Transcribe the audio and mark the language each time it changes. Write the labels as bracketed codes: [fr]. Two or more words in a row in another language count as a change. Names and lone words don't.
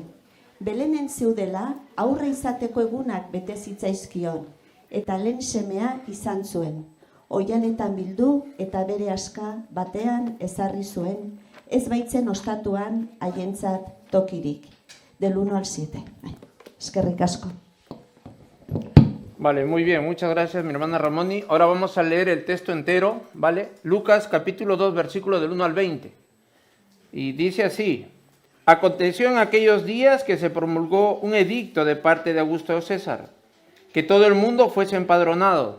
[eu] Belenen zeudela, aurra izateko egunak bete zitzaizkion, eta lehen semea izan zuen. Oihanetan bildu eta bere aska batean ezarri zuen, ez baitzen ostatuan haientzat tokirik. [es] Del 1 al 7. [eu] Eskerrik asko. [es] Vale, muy bien, muchas gracias mi hermana Ramoni. Ahora vamos a leer el texto entero, ¿vale? Lucas capítulo 2, versículo del 1 al 20. Y dice así: aconteció en aquellos días que se promulgó un edicto de parte de Augusto César, que todo el mundo fuese empadronado.